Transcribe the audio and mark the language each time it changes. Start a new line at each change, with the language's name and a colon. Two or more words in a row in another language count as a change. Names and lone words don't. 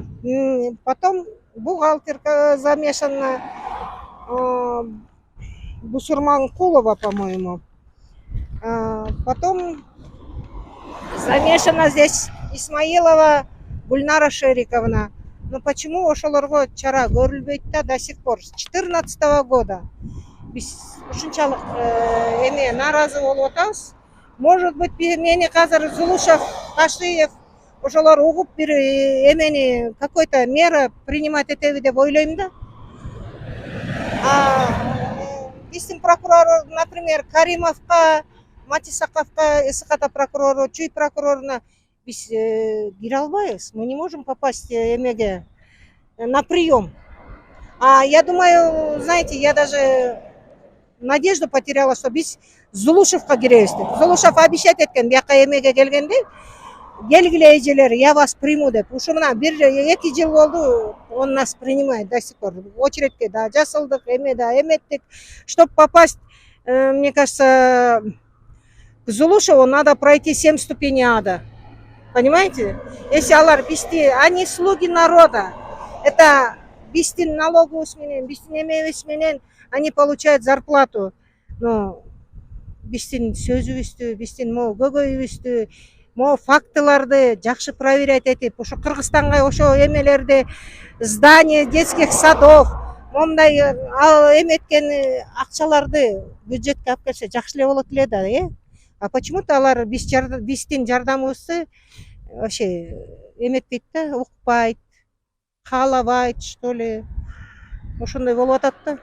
Russian: Потом бухгалтерка замешана, Бусурманкулова, по-моему. Потом замешана здесь Исмаилова Гульнара Шериковна. Но почему
Kyrgyz: ошолорго чара көрүлбөйт да
Russian: до сих пор? С 2014 года
Kyrgyz: биз ушунчалык эме нааразы болуп атабыз.
Russian: Может быть,
Kyrgyz: мени азыр Зулушев, Кашиев ошолор угуп бир эмени
Russian: какой-то мера принимать
Kyrgyz: этеби деп ойлойм да. Биздин прокурор, например, Каримовка, Матисаковка, СКТ прокурору, Чуй прокуроруна биз кире албайбыз.
Russian: Мы не можем попасть эмеге на прием. Я думаю, знаете, я даже надежду потеряла, что
Kyrgyz: биз Зулушевка киребиз деп. Зулушев обещать эткен бияка эмеге келгенде, келгиле эжелер,
Russian: я вас приму деп.
Kyrgyz: Ушу мына 1-2 жыл болду,
Russian: он нас принимает до сих пор.
Kyrgyz: Очередке да жасылдык, эме да эметтик.
Russian: Чтобы попасть, мне кажется, к Зулушеву надо пройти 7 ступеней ада. Понимаете? Если
Kyrgyz: алар бизди,
Russian: они слуги народа.
Kyrgyz: Это биздин налогубуз менен, биздин эмебиз менен
Russian: они получают зарплату.
Kyrgyz: Но биздин сөзүбүздү, биздин могу көйгөйүбүздү, могу фактыларды жакшы проверять этип, ошо Кыргызстанга ошо эмелерди,
Russian: здание детских садов,
Kyrgyz: момундай эметкен акчаларды бюджетке алып келсе жакшы эле болот эле да,
Russian: А почему-то
Kyrgyz: алар биздин жардамыбызды вообще эметпейт да, укпайт, каалабайт,
Russian: что ли.
Kyrgyz: Ошондой болуп атат да.